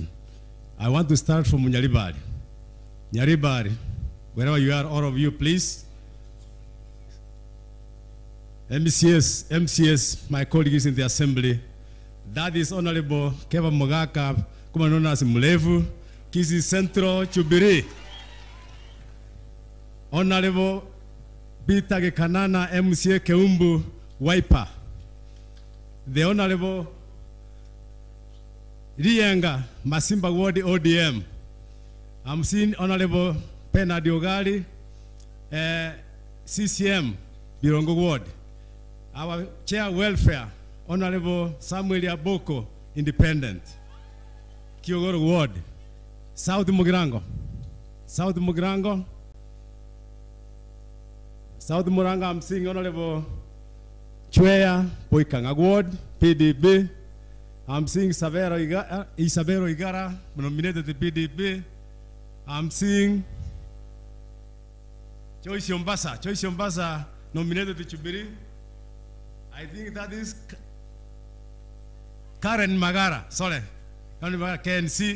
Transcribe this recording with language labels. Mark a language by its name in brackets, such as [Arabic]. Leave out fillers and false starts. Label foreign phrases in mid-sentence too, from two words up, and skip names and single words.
[English] I want to start from Nyaribari. Nyaribari, wherever you are, all of you, please. MCS, my colleagues in the assembly. That is Honorable Keva Mogaka, commonly known as Mulevu, Kisii Central, Chubiri. Honorable Peter Gekanana, MCA Keumbu, Waipa. The Honorable Rienga, Masimba Ward ODM. I'm seeing Honorable Pena Diogali, CCM, Birongo Ward. Our Chair Welfare, Honorable Samuel Aboko, Independent. Kiogoro Ward. South Mugirango. South Mugirango. South Muranga, I'm seeing Honorable Chwea Poikanga Ward, PDB. I'm seeing Isabero Igara, nominated to PDB. I'm seeing Joyce Yombasa, nominated to Chubiri. I think that is Karen Magara, sorry, KNC.